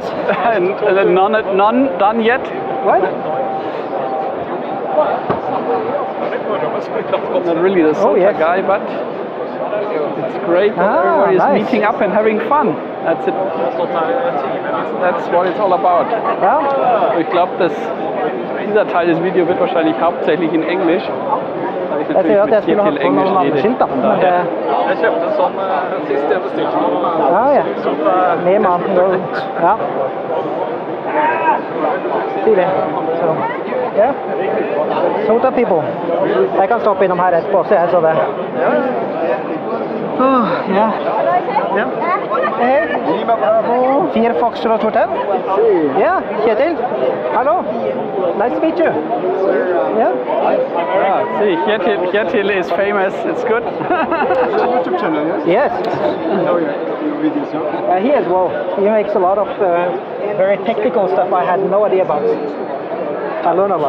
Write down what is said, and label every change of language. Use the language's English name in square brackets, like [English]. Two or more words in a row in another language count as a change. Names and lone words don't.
[English] None done yet. What? Not really the Oh, SOTA yes. guy, but it's great that Ah, everybody is nice. meeting up and having fun. That's it. That's what it's all about. [German] Ja? Ich glaube, dieser Teil des Videos wird wahrscheinlich hauptsächlich in Englisch. Weil ich [Norwegian] Jeg ser at jeg skulle Teil hatt på noen andre skilt, da. Men det, Jeg kjøpte en sånn sist jeg bestilte. ja, ja. Med maten og... Ja. Stilig. Så, ja. [English] SOTA people. [Norwegian] Jeg kan stoppe innom her etterpå, så jeg så det. Ja. Ja. Hei. 4 Foxtrot Hotel. Ja, Kjetil. Hallo. [English] Nice to meet you. Yeah. See, Teil is famous. It's good. YouTube channel, yes? Yes. I know your videos, yeah? He as well. He makes a lot of very technical stuff I had no idea about. I learn a lot.